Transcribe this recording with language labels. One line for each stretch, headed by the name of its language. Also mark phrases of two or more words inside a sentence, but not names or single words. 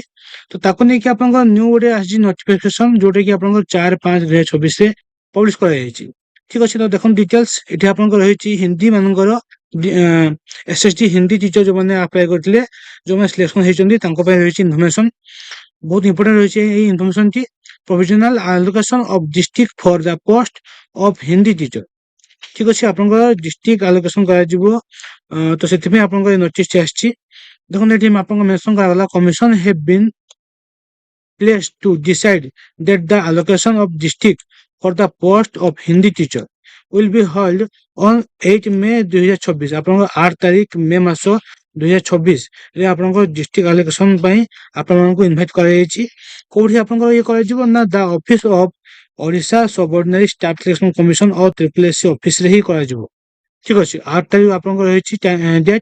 Odia: ତ ତାକୁ ନେଇକି ଆପଣଙ୍କର ନ୍ୟୁ ଗୋଟେ ଆସିଛି ନୋଟିଫିକେସନ, ଯୋଉଟା କି ଆପଣଙ୍କର 4/5/2024 ରେ ପବ୍ଲିଶ କରାଯାଇଛି। ଠିକ ଅଛି, ତ ଦେଖନ୍ତୁ ଡିଟେଲ୍ସ ଏଠି ଆପଣଙ୍କର ରହିଛି ହିନ୍ଦୀ ମାନଙ୍କର ଏସ୍ଏସଡି ହିନ୍ଦୀ ଟିଚର ଯୋଉମାନେ ଆପ୍ଲାଏ କରିଥିଲେ, ଯୋଉମାନେ ସିଲେକ୍ସନ ହେଇଛନ୍ତି ତାଙ୍କ ପାଇଁ ରହିଛି ଇନଫର୍ମେସନ। ବହୁତ ଇମ୍ପୋର୍ଟାଣ୍ଟ ରହିଛି
Bangla: এই ইনফরমেশনটি।
English: provisional allocation of district for the post of Hindi teacher.
Odia: ঠিক ଅଛି, ଆପଣଙ୍କର ଡିଷ୍ଟ୍ରିକ୍ଟ ଆଲୋକେସନ କରାଯିବ। ତ ସେଥିପାଇଁ ଆପଣଙ୍କର ଏ ନୋଟିସଟି ଆସିଛି। ଦେଖନ୍ତୁ ଏଠି ଆପଣଙ୍କ ମେନସନ କରାଗଲା,
English: commission have been placed to decide that the allocation of district for the post of Hindi teacher will be held on 8 May 2024।
Odia: ଆପଣଙ୍କ 8 ତାରିଖ ମେ ମାସ 2024 ରେ ଆପଣଙ୍କର ଡିଷ୍ଟ୍ରିକ୍ଟ ଆଲୋକେସନ ପାଇଁ ଆପଣମାନଙ୍କୁ ଇନଭାଇଟ୍ କରାଯାଇଛି। କୋଉଠି ଆପଣଙ୍କର ଇଏ କରାଯିବ ନା ଦ ଅଫିସ ଅଫ ଓଡ଼ିଶା ସବଅର୍ଡିନାରୀ ଷ୍ଟାଫ ସିଲେକ୍ସନ କମିଶନ ଓ ତ୍ରିପୁଲ ଅଫିସରେ ହିଁ କରାଯିବ। ଠିକ ଅଛି, 8 ତାରିଖ ଆପଣଙ୍କର ରହିଛି ଡେଟ୍।